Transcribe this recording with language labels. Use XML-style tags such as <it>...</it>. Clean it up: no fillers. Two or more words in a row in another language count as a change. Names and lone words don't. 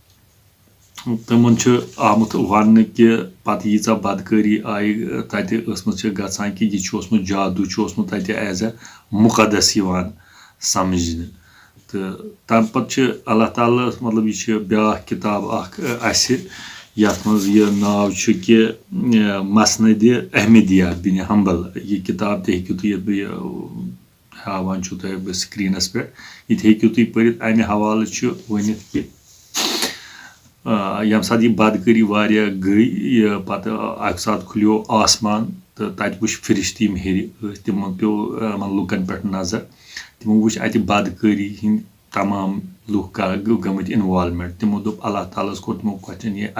<ks>تِمن چھُ آمُت وننہٕ کہِ پتہٕ ییٖژاہ بدکٲری آیہِ تتہِ ٲسمٕژ چھِ گژھان کہِ یہِ چھُ اوسمُت جادوٗ چھُ اوسمُت تتہِ ایز اے مُقدس یِوان سمجھنہٕ تہٕ تمہِ پتہٕ چھِ اللہ تعالیٰ مطلب یہِ چھِ بیاکھ کِتاب اکھ اسہِ یتھ منٛز یہِ ناو چھُ کہِ مسندِ احمدیہ بِنِ حمبل یہِ کِتاب تہِ ہیٚکِو تُہۍ یتھ بہٕ یہِ ہاوان چھُو تۄہہِ بہٕ سکریٖنس پٮ۪ٹھ یہِ تہِ ہیٚکِو تُہۍ پٔرِتھ امہِ حوالہٕ چھُ ؤنِتھ کہِ ییٚمہِ ساتہٕ یہِ بدکٲری واریاہ گٔے یہِ پتہٕ اکہِ ساتہٕ کھُلیو آسمان تہٕ تتہِ وٕچھ فرشتہٕ یِم ہیٚرِ ٲسۍ تِمن پیٚو یِمن لُکن پٮ۪ٹھ نظر تِمو وٕچھ اتہِ بدکٲری ہٕنٛدۍ تمام لُکھ گٔمٕتۍ اِنوالمنٹ تِمو دوٚپ اللہ تعالیٰ ہس کوٚر تِمو کوسچن یہِ</ks>